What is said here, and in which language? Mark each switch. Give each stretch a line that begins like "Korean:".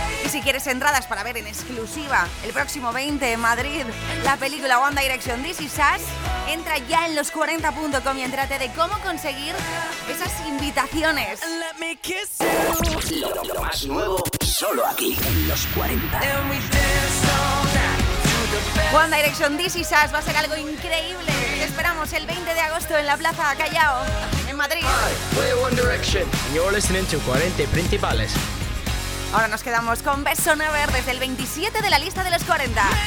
Spanish: Si quieres entradas para ver en exclusiva el próximo 20 en Madrid la película One Direction, This Is Us, entra ya en los40.com y entérate de cómo conseguir esas invitaciones.
English: Let me kiss you.
Spanish: Lo más nuevo, solo aquí, en Los 40. One Direction, This Is Us, va a ser algo increíble. Te esperamos el 20 de agosto en la Plaza Callao, en Madrid.
English: Hi, we're One Direction, and you're listening to 40 principales.
Spanish: Ahora nos quedamos con Beso Never desde el 27 de la lista de los 40.